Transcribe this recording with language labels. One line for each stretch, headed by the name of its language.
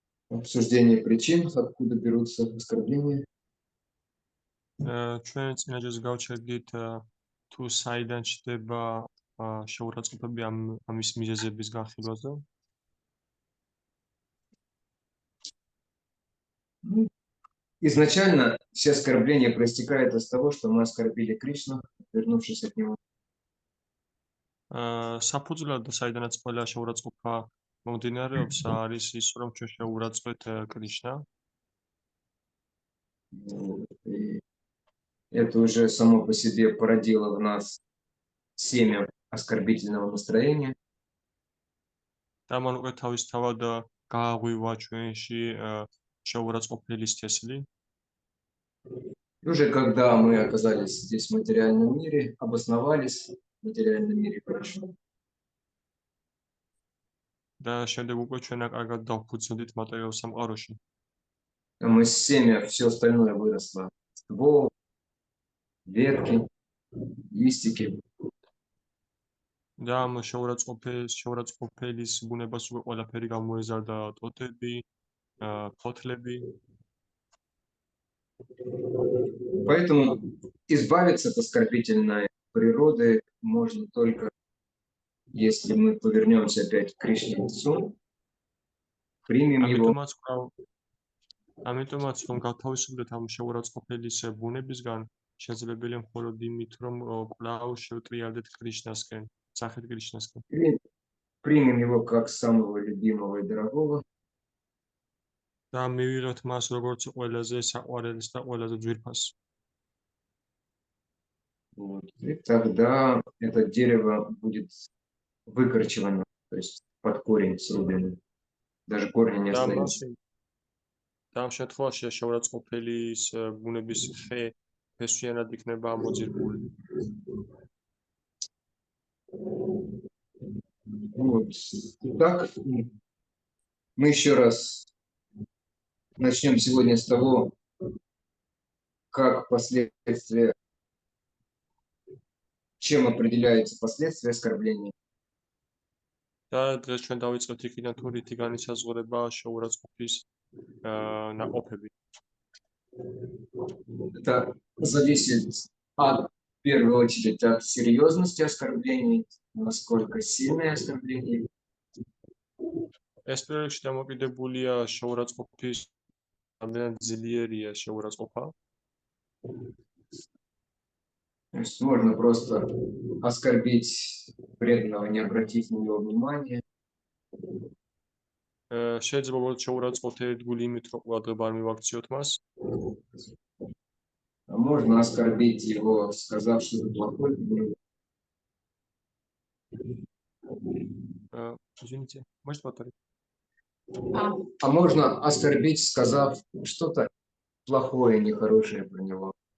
Russian: обсуждении причин, откуда берутся оскорбления.
Georgian: ჩვენ წინაჯერს გავჩერდით თუ საიდან ჩდება შეურაცხყოფები ამის მიზეზების განხილვაზე.
Russian: Изначально все оскорбления проистекают из того, что мы оскорбили Кришну, вернувшись от него.
Georgian: საფუძვლად საიდანაც ყველა შეურაცხყოფა მომდინარეობს არის ის, რომ ჩვენ შეურაცხყვეთ კრიშნა.
Russian: И это уже само по себе породило в нас семя оскорбительного настроения.
Georgian: Ამან უკვე თავისთავად გააღვივა ჩვენში შეურაცხყოფელის თესლი.
Russian: И уже когда мы оказались здесь в материальном мире, обосновались в материальном мире хорошо.
Georgian: და შემდეგ უკვე ჩვენ კარგად დავფუძნდით მატერიალურ სამყაროში.
Russian: Мы семя, все остальное выросло. Ствол, ветки, листики.
Georgian: და ამ შეურაცხყოფელის ბუნებას უკვე ყველაფერი გამოეზარდა ტოტები, ფოთლები.
Russian: Поэтому избавиться от оскорбительной природы можно только, если мы повернемся опять к Кришне Отцу, примем его.
Georgian: ამიტომაც რომ გავთავისუფლდეთ ამ შეურაცხყოფელის ბუნებისგან, შესაძლებელია მხოლოდ იმით, რომ კვლავ შევტრიალდეთ კრიშნასკენ, სახით კრიშნასკენ.
Russian: Примем его как самого любимого и дорогого.
Georgian: და მივიღეთ მას როგორც ყველაზე საყვარელს და ყველაზე ძვირფას.
Russian: И тогда это дерево будет выкорчевано, то есть под корень срублено. Даже корня не остается.
Georgian: და ამ შემთხვევაში შეურაცხყოფელის ბუნების ხე ფესვიანად იქნება ამოძირგული.
Russian: Вот. Итак, мы еще раз начнем сегодня с того, как последствия, чем определяются последствия оскорбления.
Georgian: და დღეს ჩვენ დავიწყებთ იქიდან თუ რითი განისაზღვრება შეურაცხყოფის наყოფები.
Russian: Это зависит в первую очередь от серьезности оскорблений, насколько сильное оскорбление.
Georgian: ეს პირველ რიგში დამოკიდებულია შეურაცხყოფის რამდენად ძლიერია შეურაცხყოფა.
Russian: То есть можно просто оскорбить преданного, не обратить на него внимания.
Georgian: შეიძლება მოგვიყვეთ შეურაცხყოფთ ერთგული იმით, რომ ყურადღება არ მივაქციოთ მას.
Russian: А можно оскорбить его, сказав что-то плохое. Извините, можете повторить? А можно оскорбить, сказав что-то плохое, нехорошее про него.